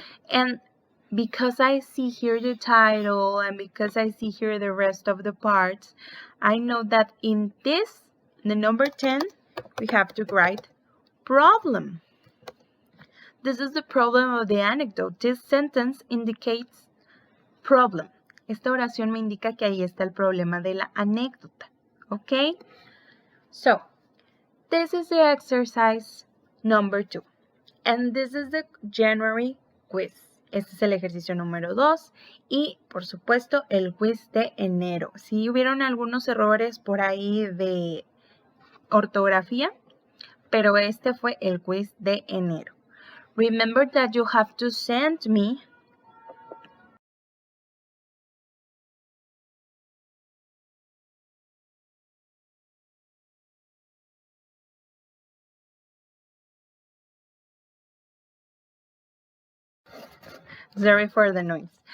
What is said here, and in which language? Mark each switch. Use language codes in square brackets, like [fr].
[en] And because I see here the title and because I see here the rest of the parts, I know that in this, the number 10, we have to write problem. This is the problem of the anecdote. This sentence indicates problem. [es] Esta oración me indica que ahí está el problema de la anécdota. [en] Okay? So, this is the exercise number 2. And this is the January quiz. [es] Este es el ejercicio número 2 y, por supuesto, el quiz de enero. Si hubieron algunos errores por ahí de ortografía, pero este fue el quiz de enero. [en] Remember that you have to send me sorry for the noise.